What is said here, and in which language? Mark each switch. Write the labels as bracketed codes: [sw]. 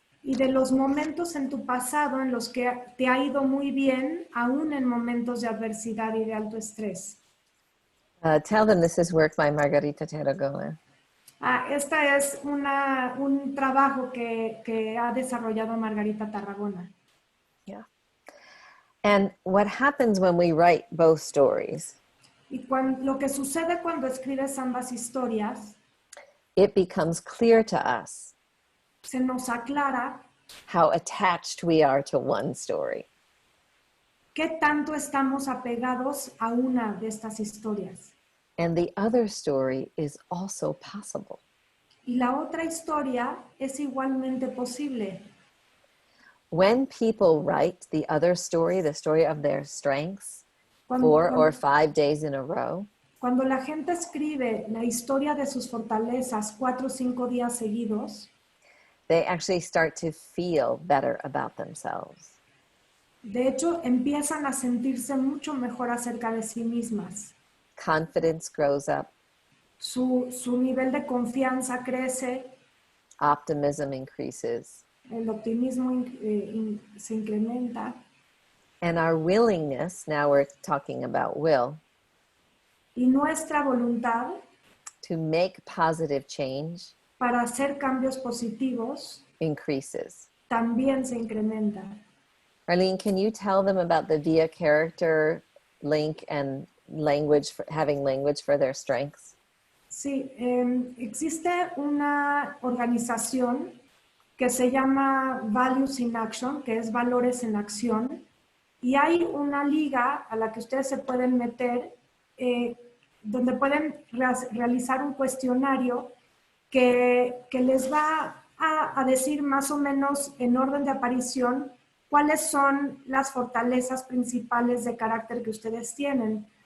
[es] y de los momentos en tu pasado en los que te ha ido muy bien, aún en momentos de adversidad y de alto estrés. [en] Tell them this is work by Margarita Tarragona. [es] Esta es un trabajo que ha desarrollado Margarita Tarragona. [en] Yeah. And what happens when we write both stories? [es] Y lo que sucede cuando escribes ambas historias, [en] it becomes clear to us [es] se nos aclara [en] how attached we are to one story. [es] qué tanto estamos apegados a una de estas historias. [en] And the other story is also possible. [es] Y la otra historia es igualmente posible. [en] When people write the other story, the story of their strengths, 4 or 5 days in a row, [es] cuando la gente escribe la historia de sus fortalezas 4 o 5 días seguidos, [en] they actually start to feel better about themselves. [es] De hecho, empiezan a sentirse mucho mejor acerca de sí mismas. [en] Confidence grows up. [es] Su nivel de confianza crece. [en] Optimism increases. [es] El optimismo se incrementa. [en] And our willingness, now we're talking about will, [es] y nuestra voluntad [en] to make positive change [es] para hacer cambios positivos [en] increases. [es] también se incrementa. [en] Arlene, can you tell them about the via character link and language, having language for their strengths? [es] Sí, existe una organización que se llama Values in Action, que es Valores en Acción, y hay una liga a la que ustedes se pueden meter, donde pueden realizar un cuestionario que les va a decir más o menos en orden de aparición cuáles son las fortalezas principales de carácter que ustedes tienen.